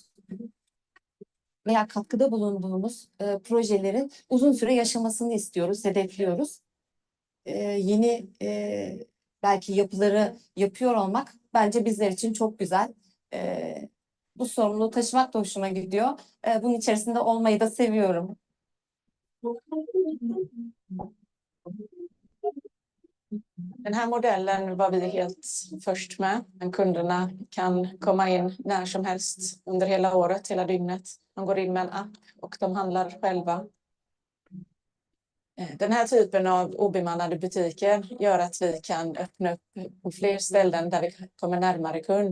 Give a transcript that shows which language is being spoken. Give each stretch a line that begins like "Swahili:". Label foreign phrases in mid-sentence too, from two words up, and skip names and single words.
Turkish: Veya katkıda bulunduğumuz projelerin uzun süre yaşamasını istiyoruz, hedefliyoruz. Yeni belki yapıları yapıyor olmak bence bizler için çok güzel. Bu sorumluluğu taşımak da hoşuma gidiyor. Bunun içerisinde olmayı da seviyorum.
Swedish: Den här modellen var vi helt först med, men kunderna kan komma in när som helst under hela året, hela dygnet. De går in med en app och de handlar själva. Den här typen av obemannade butiker gör att vi kan öppna upp på fler ställen där vi kommer närmare kund.